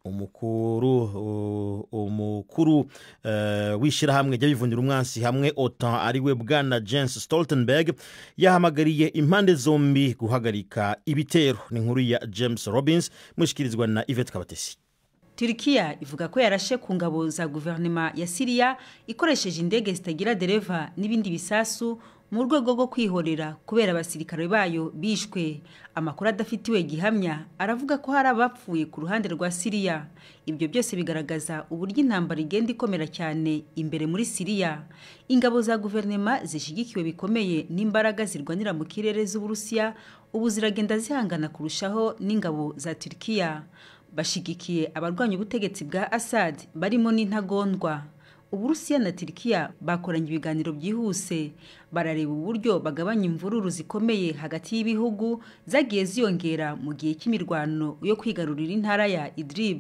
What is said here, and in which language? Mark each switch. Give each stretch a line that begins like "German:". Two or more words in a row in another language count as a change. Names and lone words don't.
Rundi: Umukuru w'ishirahamwe ry'abivunira umwansi hamwe OTAN ariwe bwana Jens Stoltenberg yahamagariye impande zombi guhagarika ibitero. Ni nkuru ya James Robbins mushikirizwa na Yvette Kabatesi.
Kinyarwanda: Turkiya ivuga ko yarashe ku ngabo za guverinoma ya Syria ikoresheje indege zitagira dereva n'ibindi bisasu mu rwego rwo kwihorera kubera abasirikare bayo bishwe. Amakuru adafitiwe gihamya aravuga ko hari abapfuye ku ruhande rwa Syria. Ibyo byose bigaragaza uburyo intambara igenda ikomera cyane imbere muri Syria. Ingabo za guverinoma zishigikiwe bikomeye n'imbaraga zirwanira mu kirere z'Uburusiya ubu ziragenda zihangana kurushaho n'ingabo za Turkiya. Bashigikiye abarwanya ubutegetsi bwa Assad barimo n'intagondwa. Uburusiya na Turkiya bakoranye ibiganiro byihuse barareba uburyo bagabanya imvururu zikomeye hagati y'ibihugu zagiye ziyongera mu gihe cy'imirwano yo kwigarurira intara ya Idlib.